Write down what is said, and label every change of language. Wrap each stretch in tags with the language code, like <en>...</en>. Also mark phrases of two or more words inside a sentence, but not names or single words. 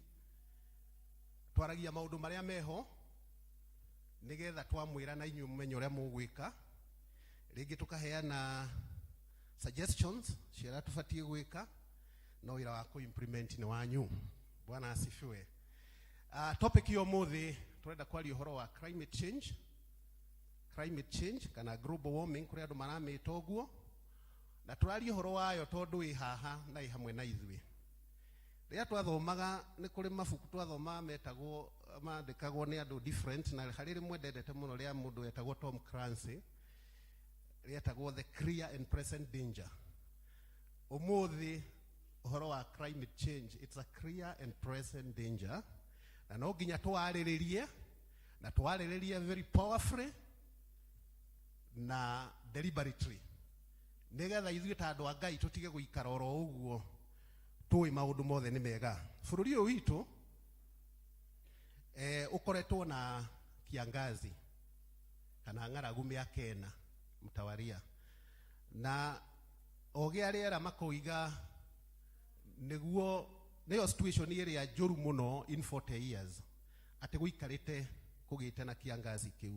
<ki>Twaragia maũndũ marĩa meho nigetha twamwĩra na inyuĩ mũmenye ũrĩa mũgwĩka, rĩngĩ tukaheana suggestions cia tũbatie gwĩka, no wĩra wa ku-implement ni wanyu.</ki> <sw>Bwana asifiwe.</sw> <ki>Topic ya ũmũthĩ tũrenda kwaria ũhoro wa</ki> <en>climate change</en> <ki>kana</ki> <en>global warming</en> <ki>kũrĩa andũ maramĩta ũguo, na tũraria ũhoro wayo tondũ wĩ haha na ĩ hamwe na ithuĩ. Rĩrĩa twathomaga nĩ kũrĩ mabuku twathoma metagwo mandĩkagwo nĩ andũ different, na harĩ rĩmwe ndendete mũno rĩa mũndũ wetagwo Tom Clancy rĩetagwo The Clear and Present Danger. Ũmũthĩ ũhoro wa</ki> <en>climate change, it's a clear and present danger,</en> <ki>na no nginya twarĩrĩrie na twarĩrĩrie</ki> <en>very powerfully</en> <ki>na deliberately, nigetha ithuĩ ta andũ a Ngai tũtige gũikara oro ũguo tũĩ maũndũ mothe nĩ mega. Bũrũri ũyũ witũ ũkoretwo na kiangazi kana ng'aragu mĩaka ĩna mtawaria, na ogĩa rĩera makoiga nĩyo situation ĩrĩa njũru mũno</ki> <en>in 40 years</en> <ki>atĩ gũikarĩte kũgĩte na kiangazi kĩu.</ki>